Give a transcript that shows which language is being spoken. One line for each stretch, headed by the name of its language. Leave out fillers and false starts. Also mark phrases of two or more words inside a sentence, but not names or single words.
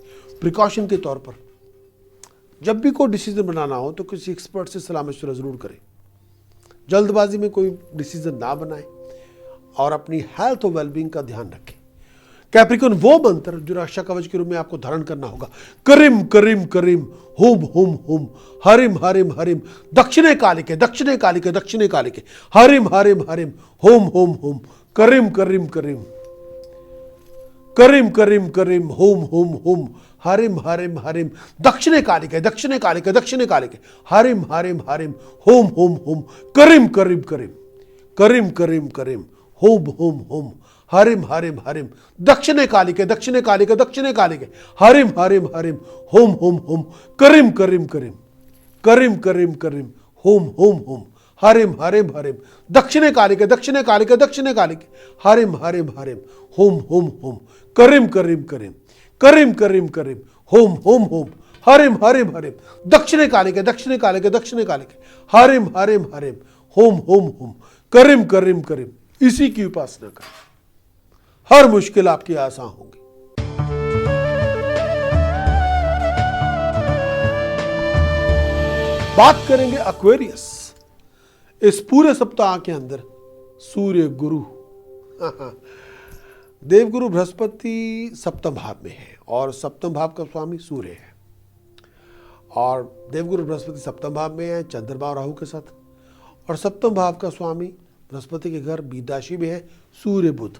Hindi: प्रिकॉशन के तौर पर जब भी कोई डिसीजन बनाना हो तो किसी एक्सपर्ट से सलाह मशवरा जरूर करें। जल्दबाजी में कोई डिसीजन ना बनाएं और अपनी हेल्थ और वेलबींग का ध्यान रखें। कैप्रिकॉर्न वो मंत्र जो रक्षा कवच के रूप में आपको धारण करना होगा।
Sanskrit: करीम करीम करीम हुम हुम हुम हरिम हरिम हरिम दक्षिणे कालिके दक्षिणे कालिके दक्षिणे कालिके हरिम हरिम हरिम हुम हुम हुम करीम करीम करीम करीम करीम करीम हुम हुम हुम हरिम हरिम हरिम दक्षिणे कालिके दक्षिणे कालिके दक्षिणे कालिके हरिम हरिम हरिम हुम हुम हुम करीम करीम करीम करीम करीम करीम हुम हुम हुम हरिम हरिम हरिम दक्षिणे कालिके दक्षिणे कालिके दक्षिणे कालिके हरिम हरिम हरिम हुम हुम हुम करीम करीम करीम करीम करीम करीम हुम हुम हुम हरिम हरिम हरिम दक्षिणे कालिके दक्षिणे कालिके दक्षिणे कालिके हरिम हरिम हरिम हुम हुम हुम करीम करीम करीम करीम करीम करीम हुम हुम हुम हरिम हरिम हरिम दक्षिणे कालिके दक्षिणे कालिके दक्षिणे कालिके हरिम हरिम हरिम हुम हुम हुम करीम करीम करीम।
Hindi: इसी की उपासना करें, हर मुश्किल आपकी आसान होगी। बात करेंगे एक्वेरियस। इस पूरे सप्ताह के अंदर सूर्य गुरु देवगुरु बृहस्पति सप्तम भाव में है और सप्तम भाव का स्वामी सूर्य है और देवगुरु बृहस्पति सप्तम भाव में है चंद्रमा और राहु के साथ, और सप्तम भाव का स्वामी बृहस्पति के घर मीन राशि में है सूर्य बुध।